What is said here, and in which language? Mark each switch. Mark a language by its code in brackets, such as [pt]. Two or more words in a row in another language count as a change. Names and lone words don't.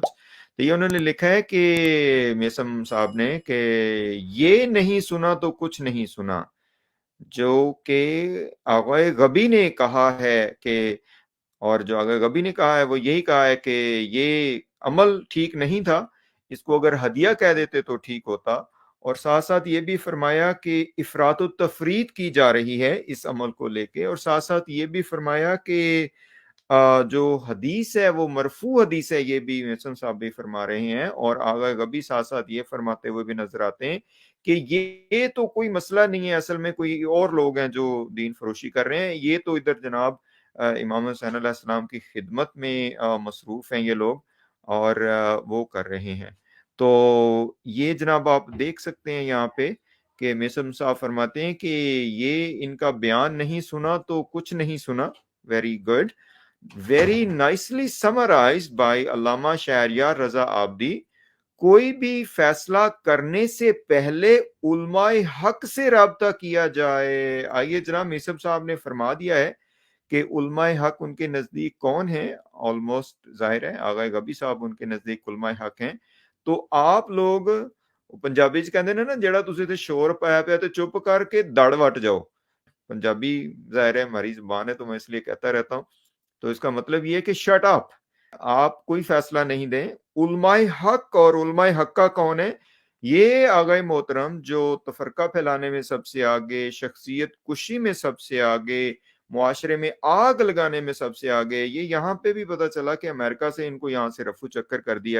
[ur] تو یہ انہوں نے لکھا ہے کہ میسن صاحب نے کہ یہ نہیں سنا تو کچھ نہیں سنا، جو کہ آغائے غبی نے کہا ہے کہ اور جو اگر غبی نے کہا ہے وہ یہی کہا ہے کہ یہ عمل ٹھیک نہیں تھا، اس کو اگر ہدیہ کہہ دیتے تو ٹھیک ہوتا اور ساتھ ساتھ یہ بھی فرمایا کہ افراط و تفریط کی جا رہی ہے اس عمل کو لے کے، اور ساتھ ساتھ یہ بھی فرمایا کہ جو حدیث ہے وہ مرفوع حدیث ہے، یہ بھی محسن صاحب بھی فرما رہے ہیں، اور آغا غبی ساتھ ساتھ یہ فرماتے ہوئے بھی نظر آتے ہیں کہ یہ تو کوئی مسئلہ نہیں ہے، اصل میں کوئی اور لوگ ہیں جو دین فروشی کر رہے ہیں، یہ تو ادھر جناب امام حسین [ar] علیہ السلام [ur] کی خدمت میں مصروف ہیں یہ لوگ، اور وہ کر رہے ہیں۔ تو یہ جناب آپ دیکھ سکتے ہیں یہاں پہ کہ میسم صاحب فرماتے ہیں کہ یہ ان کا بیان نہیں سنا تو کچھ نہیں سنا، [en] Very good, very nicely summarized by Allama Shehryar Raza Abidi. [ur] کوئی بھی فیصلہ کرنے سے پہلے علماء حق سے رابطہ کیا جائے۔ آئیے جناب میسم صاحب نے فرما دیا ہے کہ علماء حق ان کے نزدیک کون ہیں، آلموسٹ ظاہر ہے آغا غبی صاحب ان کے نزدیک علماء حق ہیں۔ [pa] تو آپ لوگ پنجابی چ کہندے نے نا، جیڑا تسی تے شور پایا پیا تے چپ کر کے دڑ وٹ جاؤ۔ [ur] پنجابی ظاہر ہے ہماری زبان ہے تو میں اس لیے کہتا رہتا ہوں، تو اس کا مطلب یہ ہے کہ [en] shut up, [ur] آپ کوئی فیصلہ نہیں دیں۔ علماء حق، اور علماء حق کا کون ہے؟ یہ آغا محترم جو تفرقہ پھیلانے میں سب سے آگے، شخصیت کشی میں سب سے آگے، معاشرے میں آگ لگانے میں سب سے آگے، یہ یہاں پہ بھی پتا چلا کہ امریکہ سے ان کو یہاں سے رفو چکر کر دیا